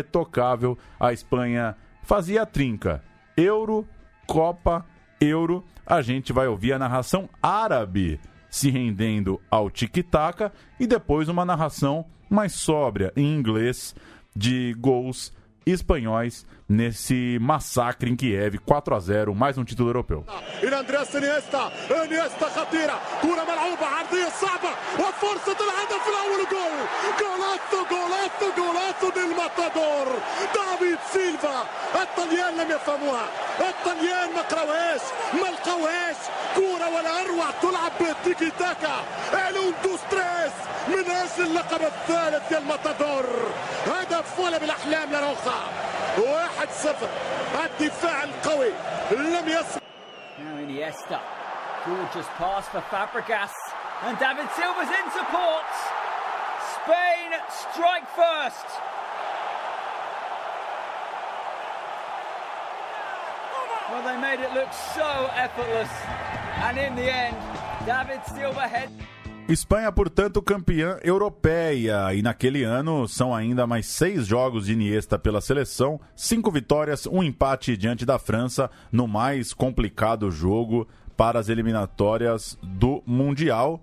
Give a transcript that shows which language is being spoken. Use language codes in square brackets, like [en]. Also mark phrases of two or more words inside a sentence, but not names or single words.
[pt] A Espanha fazia a trinca, Euro, Copa Euro, a gente vai ouvir a narração árabe se rendendo ao tic-tac e depois uma narração mais sóbria em inglês de gols espanhóis nesse massacre em Kiev, 4-0, mais um título europeu. [ar] Andrés Iniesta خطيرة كرة ملعوبة عرضية صعبة وفرصة الهدف الأول جولاتو [es] del matador [ar] دافيد سيلفا. الطليان لم يفهموها، الطليان ما قراوهاش ما لقوهاش، كرة ولا أروع تلعب بالتيكي تاكا. الون دو ستريس من أجل اللقب الثالث يا الماتادور. هدف ولا بالأحلام يا روخا. 1-0. الدفاع القوي لم يصل. [en] Now Iniesta, gorgeous pass for Fabregas, and David Silva's in support. Spain strike first. Well, they made it look so effortless, and in the end, David Silva head. [pt] Espanha, portanto, campeã europeia. E naquele ano são ainda mais 6 jogos de Iniesta pela seleção, 5 vitórias, 1 empate diante da França no mais complicado jogo para as eliminatórias do Mundial.